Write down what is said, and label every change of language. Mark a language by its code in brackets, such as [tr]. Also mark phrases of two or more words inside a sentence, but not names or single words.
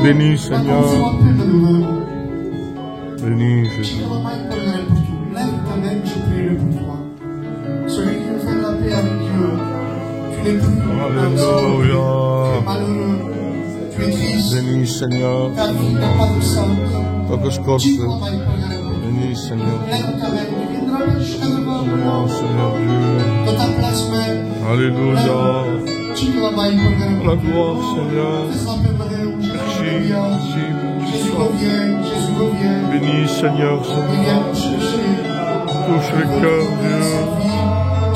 [fr] Bénis, Seigneur. Bénis, Jésus. Lève ta main, je prie pour toi. Celui qui veut faire la paix avec Dieu, tu n'es plus Alléluia. tu es malheureux, tu es triste, Bénis, Seigneur. ta vie n'a pas de sens. [pt] Toca as costas. [fr] Bénis, Seigneur. Lève ta main, tu viendras jusqu'à devant Oh, Seigneur Dieu. dans ta place même. Alléluia. La gloire, Seigneur. Merci, Merci. Jésus revient, Jésus revient. Bénis, Seigneur. Touche le cœur, Dieu.